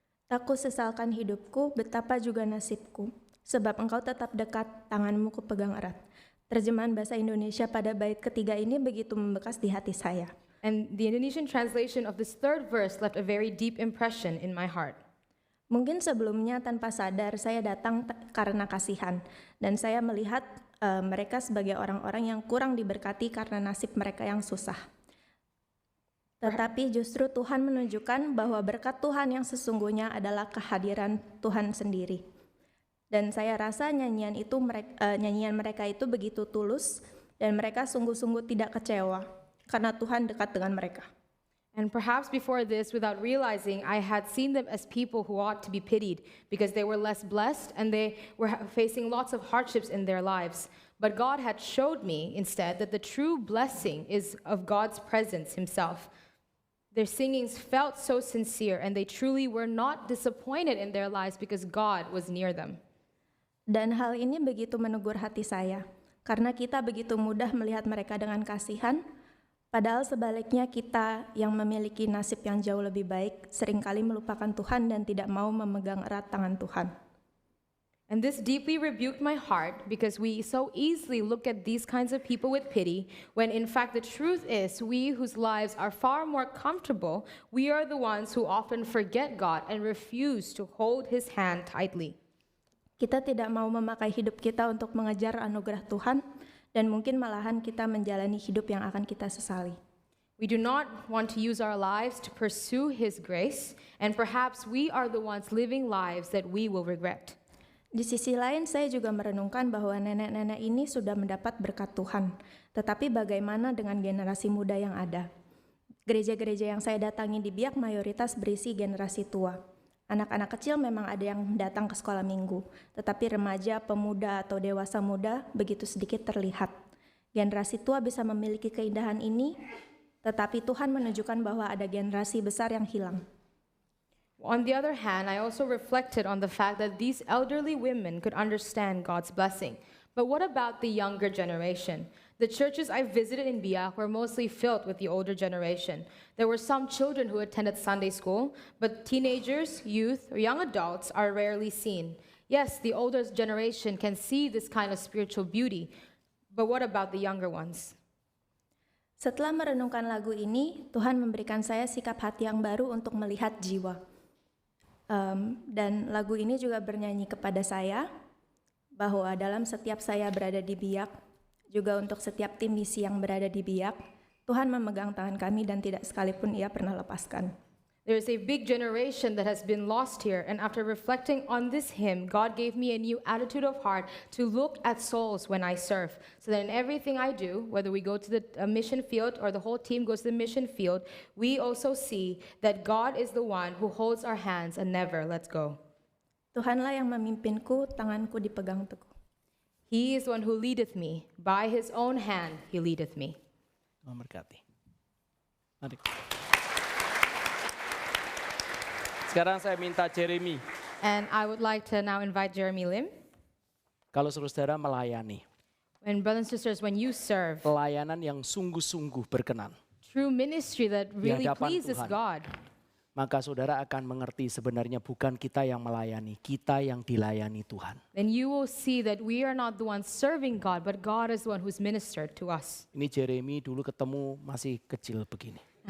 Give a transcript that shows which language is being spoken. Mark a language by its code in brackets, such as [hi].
[id] Tak ku sesalkan hidupku, betapa juga nasibku, sebab engkau tetap dekat, tanganmu ku pegang erat. Terjemahan bahasa Indonesia pada bait ketiga ini begitu membekas di hati saya. [en] And the Indonesian translation of this third verse left a very deep impression in my heart. [id] Mungkin sebelumnya tanpa sadar saya datang karena kasihan, dan saya melihat mereka sebagai orang-orang yang kurang diberkati karena nasib mereka yang susah. Tetapi justru Tuhan menunjukkan bahwa berkat Tuhan yang sesungguhnya adalah kehadiran Tuhan sendiri. Dan saya rasa nyanyian mereka itu begitu tulus, dan mereka sungguh-sungguh tidak kecewa karena Tuhan dekat dengan mereka. [en] And perhaps before this, without realizing, I had seen them as people who ought to be pitied because they were less blessed and they were facing lots of hardships in their lives. But God had showed me instead that the true blessing is of God's presence himself. Their singings felt so sincere, and they truly were not disappointed in their lives because God was near them. [id] Dan hal ini begitu menegur hati saya, karena kita begitu mudah melihat mereka dengan kasihan, Padahal sebaliknya kita yang memiliki nasib yang jauh lebih baik seringkali melupakan Tuhan dan tidak mau memegang erat tangan Tuhan. [en] And this deeply rebuked my heart because we so easily look at these kinds of people with pity when in fact the truth is we whose lives are far more comfortable, we are the ones who often forget God and refuse to hold his hand tightly. [id] Kita tidak mau memakai hidup kita untuk mengejar anugerah Tuhan dan mungkin malahan kita menjalani hidup yang akan kita sesali. [en] We do not want to use our lives to pursue his grace, and perhaps we are the ones living lives that we will regret. [id] Di sisi lain, saya juga merenungkan bahwa nenek-nenek ini sudah mendapat berkat Tuhan. Tetapi bagaimana dengan generasi muda yang ada? Gereja-gereja yang saya datangi di Biak mayoritas berisi generasi tua. Anak-anak kecil memang ada yang datang ke sekolah minggu, tetapi remaja, pemuda, atau dewasa muda begitu sedikit terlihat. Generasi tua bisa memiliki keindahan ini, tetapi Tuhan menunjukkan bahwa ada generasi besar yang hilang. [en] On the other hand, I also reflected on the fact that these elderly women could understand God's blessing. But what about the younger generation? The churches I visited in Biak were mostly filled with the older generation. There were some children who attended Sunday school, but teenagers, youth, or young adults are rarely seen. Yes, the older generation can see this kind of spiritual beauty, but what about the younger ones? [id] Setelah merenungkan lagu ini, Tuhan memberikan saya sikap hati yang baru untuk melihat jiwa. Dan lagu ini juga bernyanyi kepada saya bahwa dalam setiap saya berada di Biak, juga untuk setiap tim misi yang berada di Biak, Tuhan memegang tangan kami dan tidak sekalipun Ia pernah lepaskan. [en] There is a big generation that has been lost here, and after reflecting on this hymn, God gave me a new attitude of heart to look at souls when I serve, so that in everything I do, whether we go to the mission field or the whole team goes to the mission field, we also see that God is the one who holds our hands and never lets go. [id] Tuhanlah yang memimpinku, tanganku dipegang teguh. [en] He is one who leadeth me. By his own hand he leadeth me. [id] Tuhan berkati. Mari. Sekarang saya minta Jeremy. [en] And I would like to now invite Jeremy Lim. [id] Kalau saudara melayani, [en] And brothers and sisters, when you serve, [id] pelayanan yang sungguh-sungguh berkenan, [en] true ministry that really [id] hadapan [en] pleases [id] Tuhan. [en] God, [id] maka saudara akan mengerti sebenarnya bukan kita yang melayani, kita yang dilayani Tuhan. [en] then you will see that we are not the ones serving God, but God is the one who's ministered to us. [id] Ini Jeremy dulu ketemu masih kecil begini.